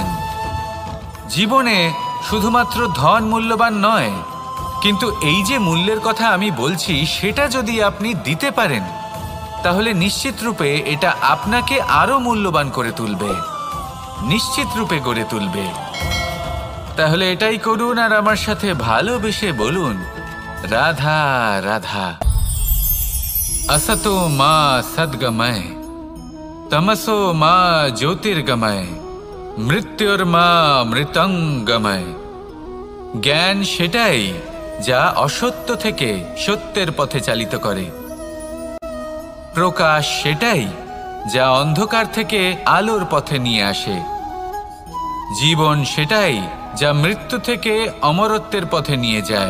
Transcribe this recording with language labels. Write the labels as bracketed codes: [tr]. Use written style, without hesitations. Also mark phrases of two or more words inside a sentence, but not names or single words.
[bn] জীবনে শুধুমাত্র ধন মূল্যবান নয়, কিন্তু এই যে মূল্যের কথা আমি বলছি সেটা যদি আপনি দিতে পারেন তাহলে নিশ্চিত রূপে এটা আপনাকে আরো মূল্যবান করে তুলবে, নিশ্চিত রূপে গড়ে তুলবে। তাহলে এটাই করুন আর আমার সাথে ভালোবেসে বলুন, রাধা রাধা। [sa] असतो मा सद्गमय, तमसो मा ज्योतिर्गमय, मृत्युर्मा मृतंगमय। [bn] জ্ঞান সেটাই যা অসত্য থেকে সত্যের পথে চালিত করে। প্রকাশ সেটাই যা অন্ধকার থেকে আলোর পথে নিয়ে আসে। জীবন সেটাই যা মৃত্যু থেকে অমরত্বের পথে নিয়ে যায়।